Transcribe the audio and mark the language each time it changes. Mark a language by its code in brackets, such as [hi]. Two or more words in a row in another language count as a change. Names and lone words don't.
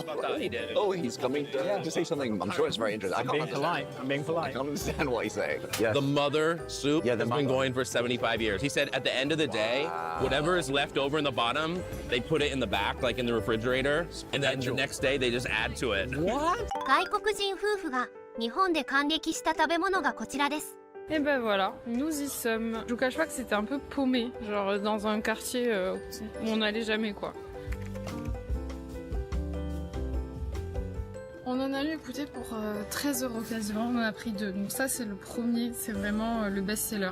[en] Oh, he's coming to say something. I'm sure it's very interesting. I'm being polite. I can't understand what he's saying. Yes. The mother soup has been going for 75 years. He said at the end of the day, whatever is left over in the bottom, they put it in the back, like in the refrigerator, and then the next day they just add to it. What? [ja] 外国人夫婦が日本で感激した食べ物がこちらです。 [fr] Et ben voilà, nous y sommes. Je vous cache pas que c'était un peu paumé, genre dans un quartier où on n'allait jamais quoi. On en a eu écouté pour 13 € quasiment, on en a pris 2. Donc ça c'est le premier, c'est vraiment le best-seller.